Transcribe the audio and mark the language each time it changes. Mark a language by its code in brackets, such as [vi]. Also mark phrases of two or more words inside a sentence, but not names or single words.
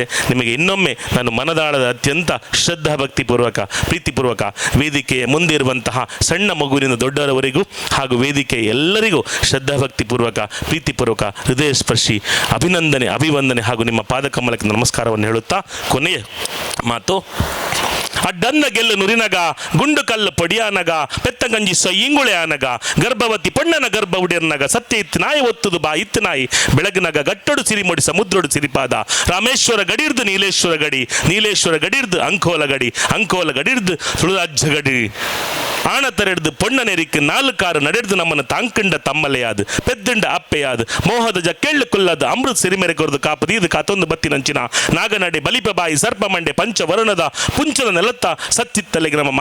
[kn] ನಿಮಗೆ ಇನ್ನೊಮ್ಮೆ ನಾನು ಮನದಾಳದ ಅತ್ಯಂತ ಶ್ರದ್ಧಾ ಭಕ್ತಿಪೂರ್ವಕ ಪ್ರೀತಿಪೂರ್ವಕ ವೇದಿಕೆಯ ಮುಂದೆ ಇರುವಂತಹ ಸಣ್ಣ ಮಗುವಿನಿಂದ ದೊಡ್ಡವರವರೆಗೂ ಹಾಗೂ ವೇದಿಕೆ ಎಲ್ಲರಿಗೂ ಶ್ರದ್ಧಾಭಕ್ತಿಪೂರ್ವಕ ಪ್ರೀತಿಪೂರ್ವಕ ಹೃದಯ ಸ್ಪರ್ಶಿ ಅಭಿವಂದನೆ ಹಾಗೂ ನಿಮ್ಮ ಪಾದಕಮಲಕ್ಕೆ ನಮಸ್ಕಾರವನ್ನು ಹೇಳುತ್ತಾ ಕೊನೆಯ ಮಾತು, [tcy] ಅಡ್ಡನ್ನ ಗೆಲ್ಲು ನುರಿನಗ ಗುಂಡು ಕಲ್ಲು ಪೊಡಿಯಾನಗ ಪೆತ್ತಗಂಜಿ ಇಂಗುಳೆ ಆನಗ ಗರ್ಭವತಿ ಪೊಣ್ಣನ ಗರ್ಭ ಉಡಿಯರ್ನಗ ಸತ್ಯ ಇತ್ತು ನಾಯಿ ಒತ್ತುದು ಬಾ ಇತ್ತು ನಾಯಿ ಬೆಳಗ್ನಗ ಗಟ್ಟೊಡು ಸಿರಿಮೊಡಿ ಸಮುದ್ರೊಡು ಸಿರಿಪಾದ ರಾಮೇಶ್ವರ ಗಡಿರ್ದು ನೀಲೇಶ್ವರ ಗಡಿರ್ದು ಅಂಕೋಲ ಗಡಿರ್ದು ತುಳುರಾಜ್ಯ ಗಡಿ ಆಣತರೆಡ್ದು ಪೊಣ್ಣನೆರಿಕ್ 4 ನಡೆದು ನಮ್ಮನ್ನು ತಾಂಕಂಡ ತಮ್ಮಲೆಯಾದು ಪೆದ್ದಂಡ ಅಪ್ಪೆಯಾದು ಮೋಹದ ಕೆಳ್ಳು ಕುಲ್ಲದು ಅಮೃತ್ ಸಿರಿಮೆರೆ ಕೊರದು ಕಾಪದಿ ಇದು ಕಾತೊಂದು ಬತ್ತಿನಂಚಿನ ನಾಗನಡೆ ಬಲಿಪ ಬಾಯಿ ಸರ್ಪ ಮಂಡೆ ಪಂಚವರುಣದ ಪುಂಚನ ನೆಲತ್ತ ಸತ್ತಿತ್ತಲೆಗೆ ನಮ್ಮ